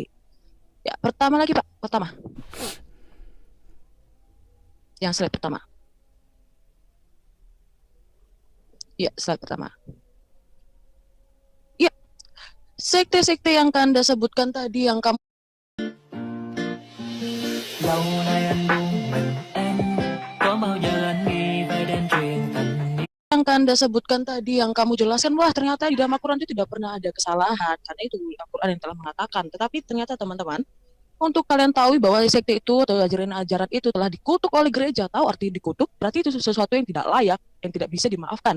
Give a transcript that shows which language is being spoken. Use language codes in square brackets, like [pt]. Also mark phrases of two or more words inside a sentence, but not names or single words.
[id] Ya, pertama lagi Pak, pertama. Yang [en] slide pertama. [id] Ya, slide pertama. Sekte-sekte yang Anda sebutkan tadi yang kamu [vi] Lâu nay anh buông mình em, có bao giờ anh nghĩ về đêm truyền tình [id] yang Anda sebutkan tadi, yang kamu jelaskan, wah ternyata di dalam Al-Quran itu tidak pernah ada kesalahan, karena itu Al-Quran yang telah mengatakan. Tetapi ternyata teman-teman, untuk kalian tahu bahwa sekte itu atau ajaran-ajaran itu telah dikutuk oleh gereja, tahu arti dikutuk, berarti itu sesuatu yang tidak layak, yang tidak bisa dimaafkan.